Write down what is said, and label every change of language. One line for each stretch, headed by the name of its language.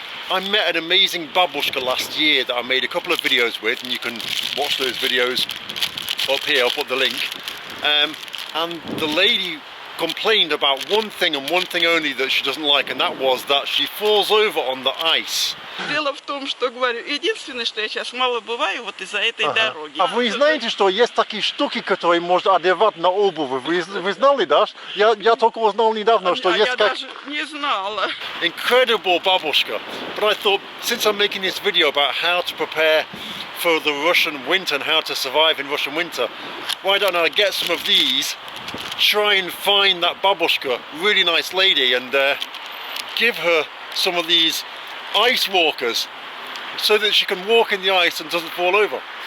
English: I met an amazing babushka last year that I made a couple of videos with, and you can watch those videos up here, I'll put the link. And the lady complained about one thing and one thing only that she doesn't like, and that was that she falls over on the ice.
Russian: Дело в том, что, говорю, единственное, что я сейчас мало бываю вот из-за этой дороги. А вы знаете, что есть такие штуки, которые можно одевать на обувь? Вы знали, да? Я только узнал недавно, что есть как... Я даже не знала.
English: Incredible babushka. But I thought, since I'm making this video about how to prepare for the Russian winter and how to survive in Russian winter, why don't I get some of these, try and find that babushka, really nice lady, and give her some of these ice walkers so that she can walk in the ice and doesn't fall over.